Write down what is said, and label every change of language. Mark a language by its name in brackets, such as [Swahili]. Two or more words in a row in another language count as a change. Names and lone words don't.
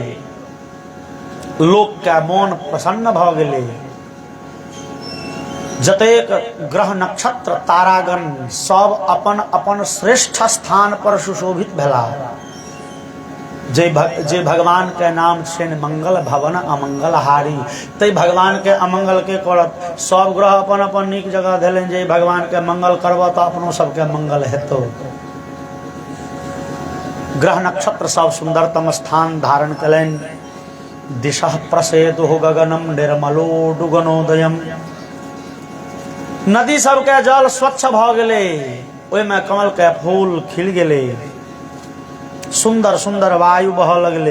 [Maithili] लोक के मोन प्रसन्न भ गेलै। जतेक ग्रह नक्षत्र तारागण सब अपन अपन श्रेष्ठ स्थान पर सुशोभित भेला। जे भगवान के नाम छनि [Awadhi] मंगल भवन अमंगल हारी, [Maithili] तै भगवान के अमंगल के करत। सब ग्रह अपन अपन नीक जगह धेलनि जे भगवान के मंगल करब तो अपनो सबके मंगल हेतौ। ग्रह नक्षत्र सब सुंदरतम स्थान धारण कलनि। [Sanskrit] दिशः प्रसेदुः गगनम निर्मलोडुगनोदयम। [Maithili] नदी सबके जल स्वच्छ भ गेलै, ओहिमे कमल के फूल खिल गेलै, सुंदर सुंदर वायु बह लगले।